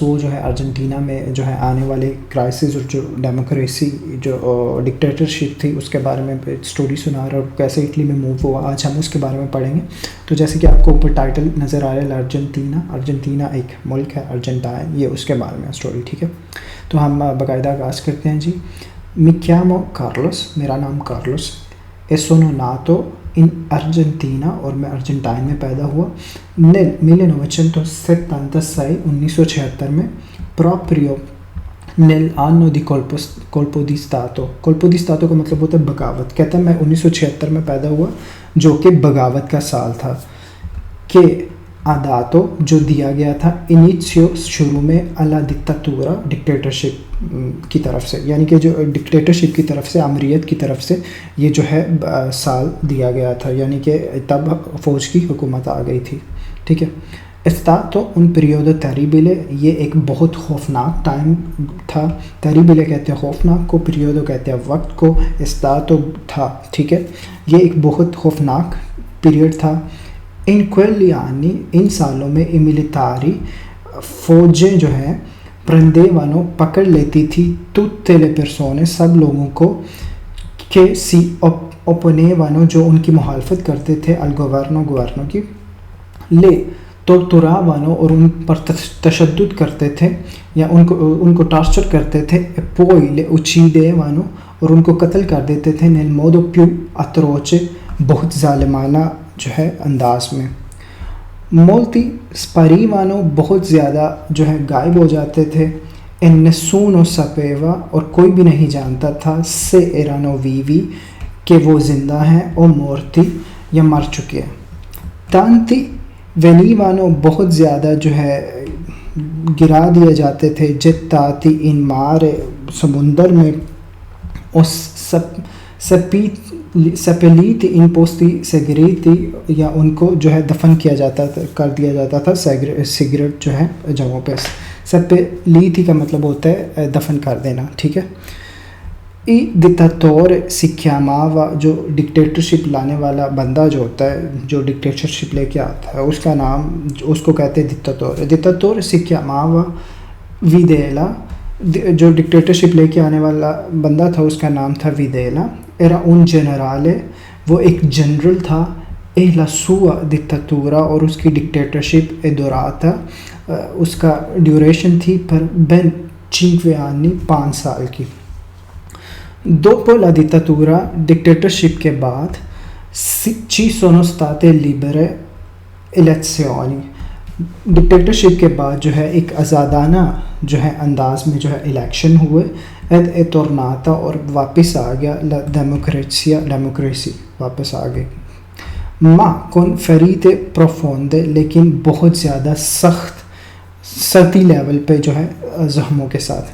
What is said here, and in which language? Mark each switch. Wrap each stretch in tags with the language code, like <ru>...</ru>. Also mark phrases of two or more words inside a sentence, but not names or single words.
<ur>وہ جو ہے ارجنٹینا میں جو ہے آنے والے کرائسس اور جو ڈیموکریسی جو ڈکٹیٹرشپ تھی اس کے بارے میں اسٹوری سنا رہا ہے، اور کیسے اٹلی میں موو ہوا۔ آج ہم اس کے بارے میں پڑھیں گے۔ تو جیسے کہ آپ کو اوپر ٹائٹل نظر آ رہا ہے ارجنٹینا ایک ملک ہے، ارجنٹائن، یہ اس کے بارے میں اسٹوری، ٹھیک ہے۔ تو ہم باقاعدہ آغاز کرتے ہیں جی۔</ur> <it>Mi chiamo</it> <ur>کارلوس، میرا نام کارلوس ہے،</ur> <it>sono nato in Argentina،</it> <ur>اور میں ارجنٹائن میں پیدا ہوا nel 1976 1976 میں</ur> <it>proprio nell'anno di colpo di stato۔ colpo di stato</it> <ur>کا مطلب ہوتا ہے بغاوت۔ کہتا ہے میں 1976 میں پیدا ہوا جو کہ بغاوت کا سال تھا، کہ آداتو جو دیا گیا تھا انیچیو شروع میں</ur> <it>alla dittatura</it> <ur>ڈکٹیٹرشپ کی طرف سے، یعنی کہ جو ڈکٹیٹرشپ کی طرف سے، امریت کی طرف سے یہ جو ہے سال دیا گیا تھا، یعنی کہ تب فوج کی حکومت آ گئی تھی، ٹھیک ہے۔</ur> <it>استاتو un periodo terribile،</it> <ur>یہ ایک بہت خوفناک ٹائم تھا۔ terribile کہتے ہیں خوفناک کو، periodo کہتے ہیں وقت کو، استاتو تھا، ٹھیک ہے۔ یہ ایک بہت خوفناک پیریڈ تھا۔</ur> <it>ان quegli anni،</it> <ur>ان سالوں میں</ur> <it>i militari</it> <ur>فوجیں جو ہیں prendevano پکڑ لیتی تھی tutte</ur> <it>le persone</it> <ur>سب لوگوں کو کہ</ur> <it>si opponevano</it> <ur>جو ان کی مخالفت کرتے تھے</ur> <it>al governo</it> <ur>کی،</ur> <it>le torturavano</it> <ur>اور ان پر تشدد کرتے تھے یا ان کو ٹارچر کرتے تھے،</ur> <it>poi le uccidevano</it> <ur>اور ان کو قتل کر دیتے تھے</ur> <it>nel modo più atroce</it> <ur>بہت ظالمانہ جو ہے انداز میں۔</ur> <it>molti sparivano</it> <ur>بہت زیادہ جو ہے غائب ہو جاتے تھے،</ur> <it>e nessuno sapeva</it> <ur>اور کوئی بھی نہیں جانتا تھا</ur> <it>se erano vivi</it> <ur>کہ وہ زندہ ہیں،</ur> <it>o morti</it> <ur>یا مر چکے۔</ur> <it>tanti venivano</it> <ur>بہت زیادہ جو ہے گرا دیے جاتے تھے،</ur> <it>gettati in mare</it> <ur>سمندر میں، اور</ur> <it>seppelliti in posti segreti</it> <ur>یا ان کو جو ہے دفن کیا جاتا تھا، کر دیا جاتا تھا سگریٹ جو ہے جگہوں پہ۔ seppelliti کا مطلب ہوتا ہے دفن کر دینا، ٹھیک ہے۔</ur> <it>Il dittatore si chiamava</it> <ur>جو ڈکٹیٹرشپ لانے والا بندہ جو ہوتا ہے، جو ڈکٹیٹرشپ لے کے آتا ہے، اس کا نام اس کو کہتے ہیں dittatore۔</ur> <it>dittatore si chiamava Videla،</it> <ur>جو ڈکٹیٹرشپ لے کے آنے والا بندہ تھا اس کا نام تھا ویدیلا۔</ur> <it>era un generale،</it> <ur>وہ ایک جنرل تھا،</ur> <it>e la sua dittatura</it> <ur>اور اس کی ڈکٹیٹرشپ</ur> <it>è durata،</it> <ur>اس کا ڈیوریشن تھی پر</ur> <it>ben 5 anni</it> <ur>5 سال کی۔</ur> <it>dopo la dittatura</it> <ur>ڈکٹیٹرشپ کے بعد</ur> <it>ci sono state libere elezioni،</it> <ur>ڈکٹیٹرشپ کے بعد جو ہے ایک آزادانہ جو ہے انداز میں جو ہے الیکشن ہوئے،</ur> <it>ed è tornata</it> <ur>اور واپس آ گیا</ur> <it>la democrazia،</it> <ur>ڈیموکریسی واپس آ گئی،</ur> <it>ma con ferite profonde</it> <ur>لیکن بہت زیادہ سختی لیول پہ جو ہے زخموں کے ساتھ۔</ur>